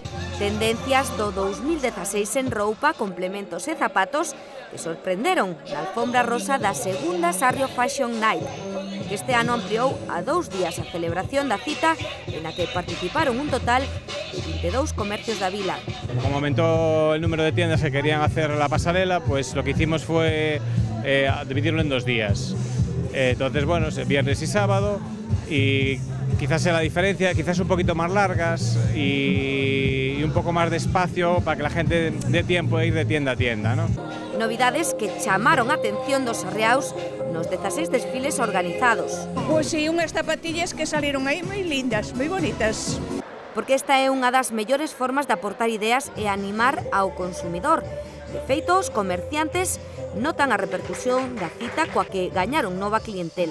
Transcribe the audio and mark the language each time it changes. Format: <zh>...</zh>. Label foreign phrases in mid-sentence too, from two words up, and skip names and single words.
<gl>Tendencias do 2016 en roupa, complementos e zapatos que sorprenderon na alfombra rosa da segunda Sarrio Fashion Night, que este ano ampliou a 2 días a celebración da cita</gl> <es>en la</es> <gl>que participaron un total de 22 comercios da vila.</gl> <es>Como aumentó el número de tiendas que querían hacer la pasarela, pues lo que hicimos fue dividirlo en 2 días. Entonces, bueno, viernes y sábado, y quizás sea la diferencia, quizás un poquito más largas y un poco más de espacio para que la gente dé tiempo de ir de tienda a tienda, ¿no?</es> <gl>Novidades que chamaron a atención dos sarriaos nos 16 desfiles organizados. Pois si, unhas zapatillas que salieron aí moi lindas, moi bonitas. Porque esta é unha das mellores formas de aportar ideas e animar ao consumidor. De feito, os comerciantes notan a repercusión da cita coa que gañaron nova clientela.</gl>